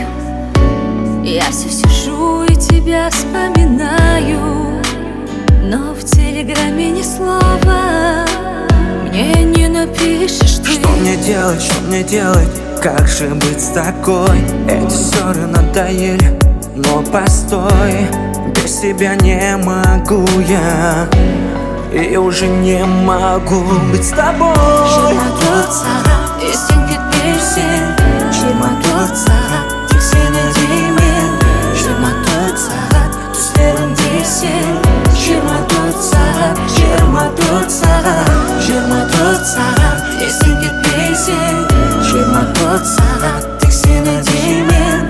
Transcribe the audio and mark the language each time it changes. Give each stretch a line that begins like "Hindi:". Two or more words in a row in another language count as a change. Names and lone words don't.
Russian: Я все сижу и тебя вспоминаю, но в телеграме ни слова мне не напишешь ты. Что мне делать, как же быть с такой? Эти ссоры надоели, но постой, без тебя не могу я, и уже не могу быть с тобой.
Kazakh: 24 сағат естен кетпейсің, 24 сағат тек сені деймін. 24 сағат түслерімде сен, 24 сағат, 24 сағат, 24 сағат естен кетпейсің, 24 сағат тек сені деймін.